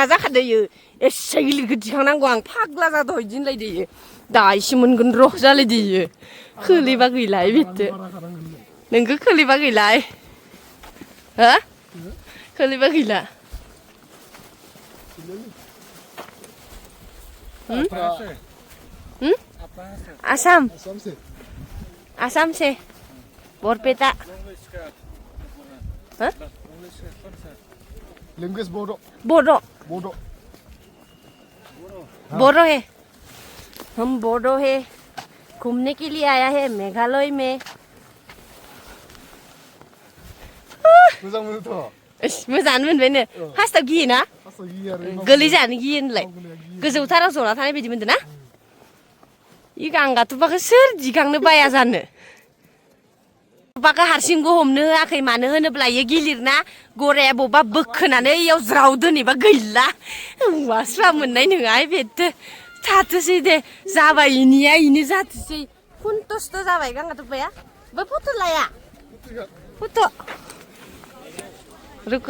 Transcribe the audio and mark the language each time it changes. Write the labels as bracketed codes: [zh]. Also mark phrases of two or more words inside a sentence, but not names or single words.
[brx] जाखादो इयो एसे गिलिरखौ दिखांनांगौ आं फाग्ला जादो इदिनलायदो इयो दाइसो मोनगोन र' जालायदो इयो खोलैबा गैलाय बेथो नोंखौ खोलैबा गैलाय हो खोलैबा गैला [hi] आसाम से बरपेटा [en] लैंग्वेज बोडो [hi] है हम बोडो है घूमने के लिए आया है मेघालय में [brx] मोजां मोनोथ' मोजाङानो मोनबायनो फार्स्टआव गियोना फार्स्टआव गियो आरो गोलै जानो गियो होनलाय गोजौथाराव जना थानाय बायदि मोनदों ना इ गांगाथुबाखौ सोर दिखांनो बाया जानो बाखौ हारसिंबो हमनो होआखै मानो होनोब्ला इयो गिलिरना गराया बबेबा बोखोनानै इयाव ज्राव दोनैबा गैला सुवा मोननाय नङा बेथो थाथोसै दे जाबाय इनिया इनो जाथोसै खुन्थुस्थ' जाबाय गांगाथुबाया बै फट' लाया फट' रुको